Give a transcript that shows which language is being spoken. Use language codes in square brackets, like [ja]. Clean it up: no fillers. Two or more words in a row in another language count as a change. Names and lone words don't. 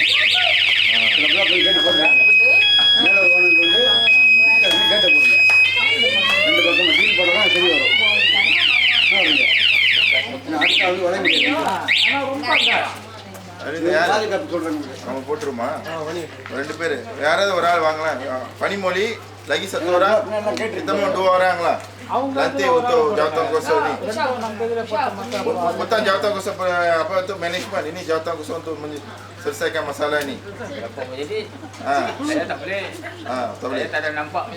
[ta] சில போய் கேட்டு போடுறேன். மேலே ஓனருக்கு வந்து கேட்டை போடுங்க. 2 பக்கம் டீல் போட்டால் சரி வரும். அடுத்த அவங்க வளைய முடியாது. பாதுகாப்பு சொல்கிறேன். நம்ம போட்டுருமா 2 பேர் யாராவது ஒரு ஆள் வாங்கலாம். [ms] பனிமொழி lagi satu orang kita mau 2 orang lah nanti untuk jawatan kosong ni bukan jawatan kosong apa untuk management ini jawatan kosong untuk selesaikan masalah ni. Jadi saya tak boleh. Tak boleh. Saya tak ada nampaknya.